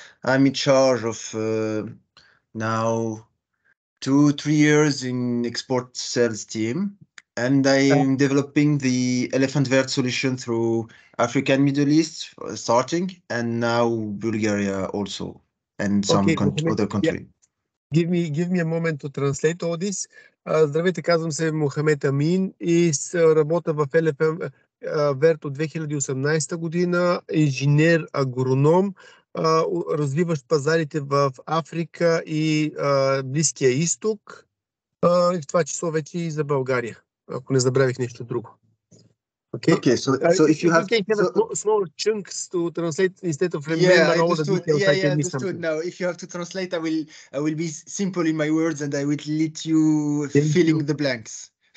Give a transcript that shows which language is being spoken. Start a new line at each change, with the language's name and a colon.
English: I'm in charge of now 2-3 years in export sales team, and I'm developing the Elephant Bird solution through Africa and Middle East starting, and now Bulgaria also, and some other country. Yeah. Give me a moment to translate all this.
Bulgarian: Здравейте, казвам се Мохамед Амин и работя в Elephant Bird от 2018 година, инженер, агроном, развиващ пазарите в Африка и Близкия изток, и в това число вече и за България, ако не забравих нещо друго.
English: Okay, so if you have small chunks to translate instead of remember all the details, I can miss something. Now, if you have to translate, I will be simple in my words, and I will let you filling the blanks.